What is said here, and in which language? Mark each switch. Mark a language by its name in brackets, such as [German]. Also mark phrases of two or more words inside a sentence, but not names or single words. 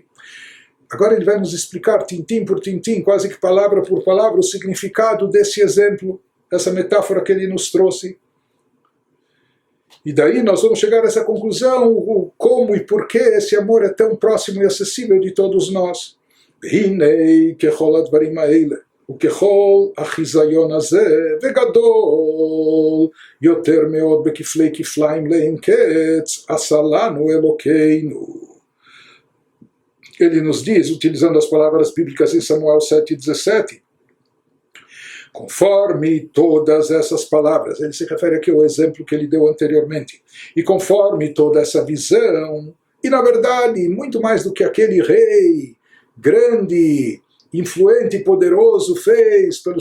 [Portuguese] Agora ele vai nos explicar, tintim por tintim, quase que palavra por palavra, o significado desse exemplo, essa metáfora que ele nos trouxe. E daí nós vamos chegar a essa conclusão, o como e por que esse amor é tão próximo e acessível de todos nós. [Hebrew] והנה ככל הדברים האלה, וככל החזיון הזה, וגדול, יותר מאד בכפלי כפליים לאין קץ, עשה לנו אלקינו. [Portuguese] Ele nos diz, utilizando as palavras bíblicas em Samuel 7:17, conforme todas essas palavras, ele se refere aqui ao exemplo que ele deu anteriormente, e conforme toda essa visão, e na verdade, muito mais do que aquele rei grande, influente e poderoso fez pelo